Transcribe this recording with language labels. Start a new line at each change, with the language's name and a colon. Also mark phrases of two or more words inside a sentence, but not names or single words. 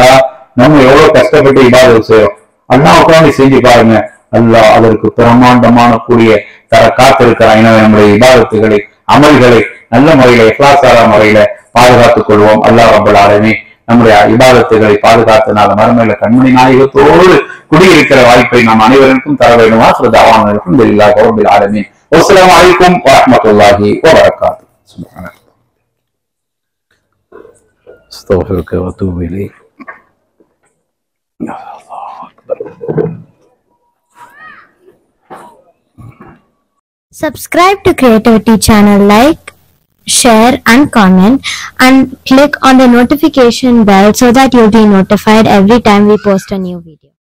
Tamil: நம்ம எவ்வளவு கஷ்டப்பட்டு இபாதத்து செய்யறோம். அல்லாஹ் உட்கார்ந்து செஞ்சு பாருங்க, அல்லாஹ் அதற்கு பிரமாண்டமான கூலிய தர காத்திருக்கிறான். எனவே நம்முடைய இபாதத்துகளை அமல்களை நல்ல முறையில இஹ்லாஸான முறையில பாதுகாத்துக் கொள்வோம்.
Arabic: الله رب العالمين
Tamil: நம்முடைய இபாதத்துகளை பாதுகாத்தனால மறுமையில கண்மணி நாயகத்தோடு குடியிருக்கிற வாய்ப்பை நாம் அனைவருக்கும் தர வேண்டுமா?
Arabic: الحمد لله رب العالمين. والسلام عليكم ورحمة الله وبركاته. سبحانك. استغفرك واتوب اليك. الله أكبر.
English: Subscribe to Creativity channel, like, share and comment, and click on the notification bell so that you'll be notified every time we post a new video.